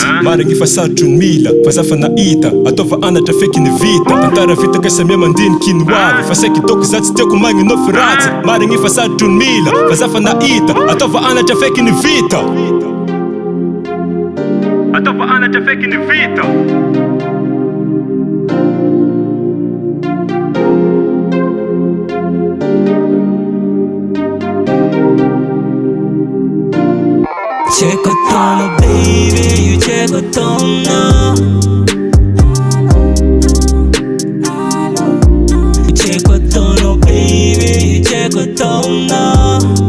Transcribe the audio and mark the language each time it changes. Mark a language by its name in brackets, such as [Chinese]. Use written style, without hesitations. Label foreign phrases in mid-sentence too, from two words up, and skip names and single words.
[Malagasy] Marigny fa sarotro ny mila fa za fa nahita ataova anatra feky ny vita. Tantara vita ka samia mandiniky ny hoavy fa saiky doko za tsy tiako magnenofy ratsy. Marigny fa sarotro ny mila fa za fa nahita ataova anatra feky ny vita. Ataova anatra feky ny vita. [English] Check it out, baby, you check it out now. You check it out, baby, you check it out now.